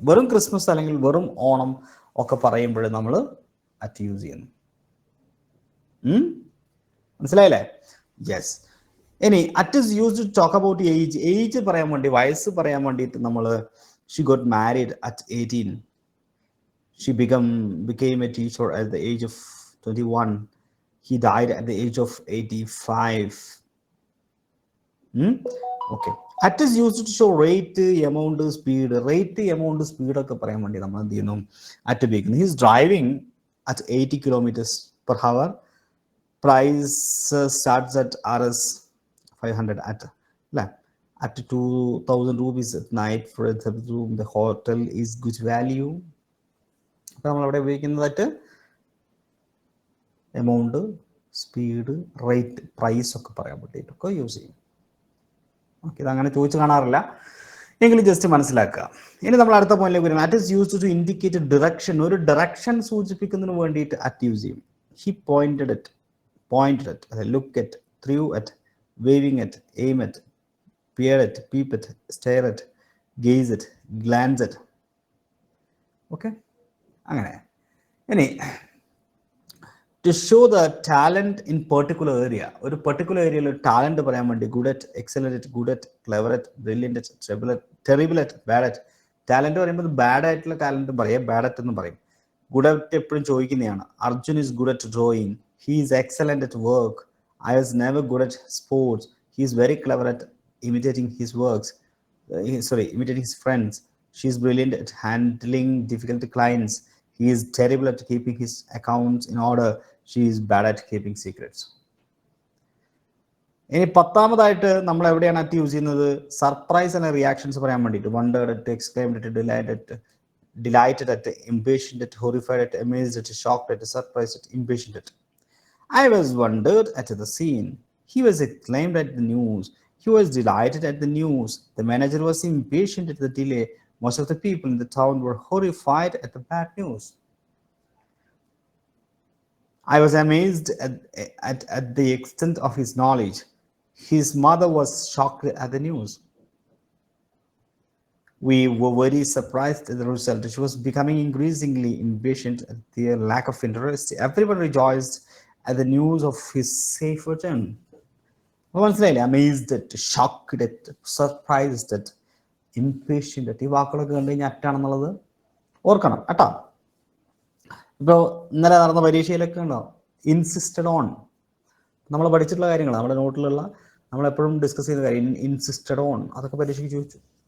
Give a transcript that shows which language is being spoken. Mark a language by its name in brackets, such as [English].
[Malayalam] വെറും ക്രിസ്മസ് അല്ലെങ്കിൽ വെറും ഓണം ഒക്കെ പറയുമ്പോൾ നമ്മൾ അറ്റ് യൂസ് ചെയ്യുന്നു. മനസ്സിലായില്ലേ? [English] Yes. ഇനി at is used to talk about age. [Malayalam] Age പറയാൻ വേണ്ടി, വയസ്സ് പറയാൻ വേണ്ടിയിട്ട് നമ്മൾ [English] She got married at 18. She became a teacher at the age of 21. He died at the age of 85. Okay. At is used to show rate, amount, speed. Rate, amount, speed [Malayalam] ഒക്കെ പറയാൻ വേണ്ടി നമ്മൾ എന്ത് ചെയ്യുന്നു? [English] At begin. He is driving at 80 kilometers per hour. Price starts at Rs 500 at 2,000 rupees at night for a room. The hotel is good value. [Malayalam] അപ്പോൾ നമ്മളവിടെ ഉപയോഗിക്കുന്നതായിട്ട് amount, speed, rate, price ഒക്കെ പറയാൻ വേണ്ടിയിട്ടൊക്കെ യൂസ് ചെയ്യും. ഓക്കെ, ഇതങ്ങനെ ചോദിച്ച് കാണാറില്ല, എങ്കിലും ജസ്റ്റ് മനസ്സിലാക്കുക. ഇനി നമ്മൾ അടുത്ത പോയിന്റിലേക്ക് വരും. [English] At is used to indicate direction. [Malayalam] ഒരു ഡയറക്ഷൻ സൂചിപ്പിക്കുന്നതിന് വേണ്ടിയിട്ട് അറ്റ് യൂസ് ചെയ്യും. [English] He pointed at, look at, through at, waving at, aim at, peer at, peep at, stare at, gaze at, glance at. Okay, അങ്ങനെ. ഇനി to show the talent in particular area. [Malayalam] ഒരു particular ഏരിയയിൽ talent പറയാൻ വേണ്ടി [English] Good at, excellent at, good at, clever at, brilliant at, terrible at, bad at. [Malayalam] Talent പറയുമ്പോൾ bad ആയിട്ടുള്ള talent പറയാം, bad at എന്ന് പറയും. [English] good at [Malayalam] എപ്പോഴും ചോദിക്കുന്നതാണ്. [English] Arjun is good at drawing. He is excellent at work. I was never good at sports. He is very clever at imitating his works. Imitating his friends. She is brilliant at handling difficult clients. He is terrible at keeping his accounts in order. She is bad at keeping secrets. [Malayalam] ഇനി പത്താമതായിട്ട് നമ്മൾ എവിടെയാണ് at use ചെയ്യുന്നത്? Surprise and reactions പറയാൻ വേണ്ടിയിട്ട്. [English] Wondered at, exclaimed at, delighted at, impatient at, horrified at, amazed at, shocked at, surprised at, impatient at. I was wondered at the scene. He was exclaimed at the news. He was delighted at the news. The manager was impatient at the delay. Most of the people in the town were horrified at the bad news. I was amazed at the extent of his knowledge. His mother was shocked at the news. We were very surprised at the result. She was becoming increasingly impatient at their lack of interest. Everyone rejoiced at the news of his safe return. [Malayalam] മനസ്സിലായില്ലേ? [English] Amazed at, shocked at, surprised at, impatient at. [Malayalam] ഈ വാക്കുകളൊക്കെ കണ്ടു കഴിഞ്ഞാൽ അറ്റാണെന്നുള്ളത് ഓർക്കണം കേട്ടോ. ഇപ്പോൾ ഇന്നലെ നടന്ന പരീക്ഷയിലൊക്കെ ഉണ്ടോ ഇൻസിസ്റ്റഡ് ഓൺ. നമ്മൾ പഠിച്ചിട്ടുള്ള കാര്യങ്ങൾ, നമ്മുടെ നോട്ടിലുള്ള, നമ്മളെപ്പോഴും ഡിസ്കസ് ചെയ്ത കാര്യം ഇൻസിസ്റ്റഡ് ഓൺ, അതൊക്കെ പരീക്ഷയ്ക്ക് ചോദിച്ചു.